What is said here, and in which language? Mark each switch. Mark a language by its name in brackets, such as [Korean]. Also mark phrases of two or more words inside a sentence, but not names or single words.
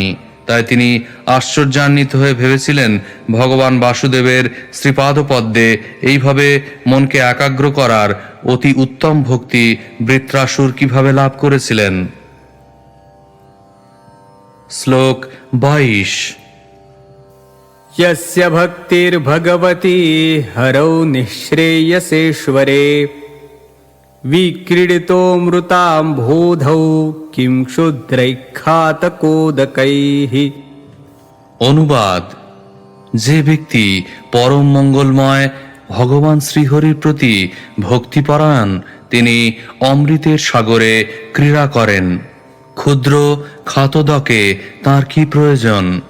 [Bangla] তাই তিনি আশ্চর্যান্বিত হয়ে ভেবেছিলেন ভগবান বাসুদেবের শ্রীপাদপদ্মে এইভাবে মনকে একাগ্র করার অতি উত্তম ভক্তি বৃত্রাসুর কিভাবে লাভ করেছিলেন। শ্লোক 22। [Sanskrit] यस्य भक्तिर्भगवती हरौ निःश्रेयसेश्वरे विक्रीडितोऽमृतां बोधौ किं क्षुद्रैः [Bangla] অনুবাদ: যে ব্যক্তি পরম মঙ্গলময় ভগবান শ্রীহরির প্রতি ভক্তিপরায়ণ তিনি অমৃতের সাগরে ক্রীড়া করেন, ক্ষুদ্র খাতদকে তার কি প্রয়োজন।